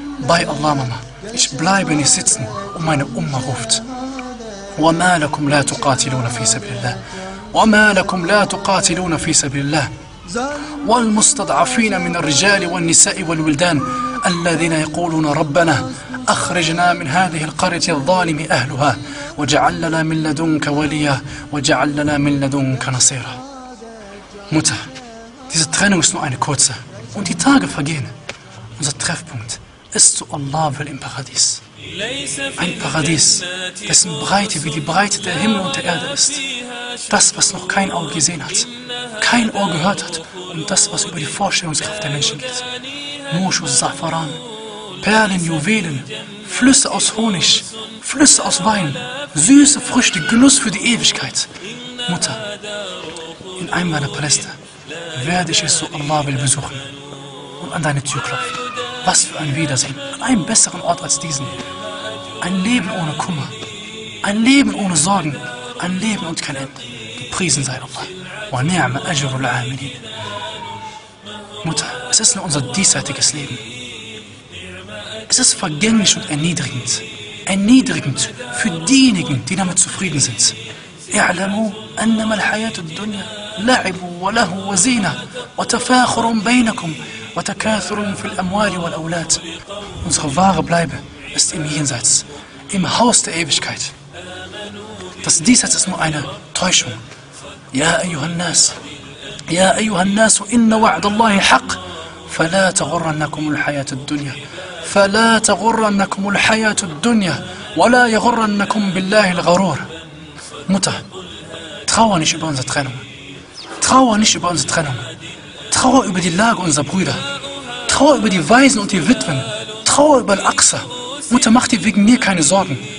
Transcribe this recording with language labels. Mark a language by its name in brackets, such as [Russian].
[German] Bei Allah, Mama, ich bleibe nicht sitzen, und meine Umma ruft. [Arabic] وَمَا لَكُمْ لَا تُقَاتِلُونَ فِي سَبِيلِ اللَّهِ وَمَا لَكُمْ لَا تُقَاتِلُونَ فِي سَبِيلِ اللَّهِ وَالْمُسْتَضْعَفِينَ مِنَ الرِّجَالِ وَالنِّسَاءِ وَالْوِلْدَانِ الَّذِينَ يَقُولُونَ رَبَّنَا أخرجنا من هذه القرية الظالم أهلها وجعل لنا من لدنك وليا وجعل لنا من لدنك نصيرا. [German] Mutter, diese Trennung ist nur eine kurze und die Tage vergehen. Unser Treffpunkt ist zu Allah will im Paradies. Ein Paradies, dessen Breite wie die Breite der Himmel und der Erde ist. Das, was noch kein Auge gesehen hat, kein Ohr gehört hat und das, was über die Vorstellungskraft der Menschen geht. Mush und Zafaran, Perlen, Juwelen, Flüsse aus Honig, Flüsse aus Wein, süße Früchte, Genuss für die Ewigkeit. Mutter, in einem meiner Paläste werde ich es so Allah will besuchen und an deine Tür klopfen. Was für ein Wiedersehen, an einem besseren Ort als diesen. Ein Leben ohne Kummer, ein Leben ohne Sorgen, ein Leben und kein Ende. Gepriesen sei Allah. [Arabic] Wa ni'ma ajru al-amilin. [German] Mutter, es ist nur unser diesseitiges Leben. Es ist vergänglich und erniedrigend. Erniedrigend für diejenigen, die damit zufrieden sind. [Arabic] اعلموا أنما الحياة الدنيا لعب ولهو وزينة وتفاخر بينكم وتكاثر في الأموال والأولاد. [German] Unsere wahre Bleibe ist im Jenseits, im Haus der Ewigkeit. Das Diesseits ist nur eine Täuschung. [Arabic] يا أيها الناس إن وعد الله حق فلا تغرنكم الحياة الدنيا فلا تغرنكم الحياة الدنيا ولا يغرنكم بالله الغرور. [German] Mutter, trauer nicht über unsere Trennung. Trauer über die Lage unserer Brüder. Trauer über die Waisen und die Witwen. Trauer über Al-Aqsa. Mutter, mach dir wegen mir keine Sorgen.